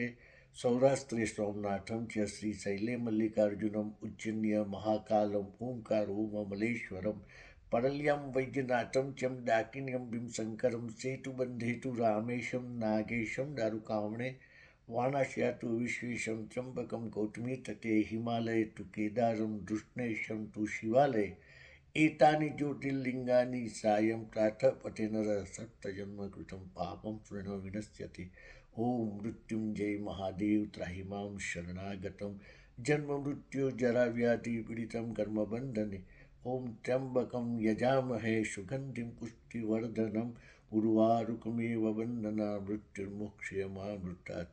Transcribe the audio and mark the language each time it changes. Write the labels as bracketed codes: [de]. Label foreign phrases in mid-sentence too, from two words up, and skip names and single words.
[sa] सौराष्ट्रे सोमनाथं च श्री शैले मल्लिकार्जुनम् उज्जयिन्यां महाकालम् ओंकार ओम् अमलेश्वरम् परल्यां वैद्यनाथं च डाकिन्यां भीमशंकरम् सेतुबन्धे तु रामेशं नागेशं दारुकावने वाराणस्यां तु विश्वेशं त्र्यम्बकं गौतमी तटे हिमालये तु केदारं घुश्मेशं तु शिवालये एतानि ज्योतिर्लिंगानि सायं प्रातःपते नर सप्तजन्म कृतं पापं पूर्ण विनश्यति। ओम मृत्युंजय महादेव त्राहि मां शरणागतं जन्म मृत्यु जरा व्याधि पीडितं कर्म बंधने। ओम त्र्यंबकं यजामहे सुगंधिं पुष्टिवर्धनम् उर्वारुकमेव वन्दना मृत्युर्मोक्षयमामृतात्।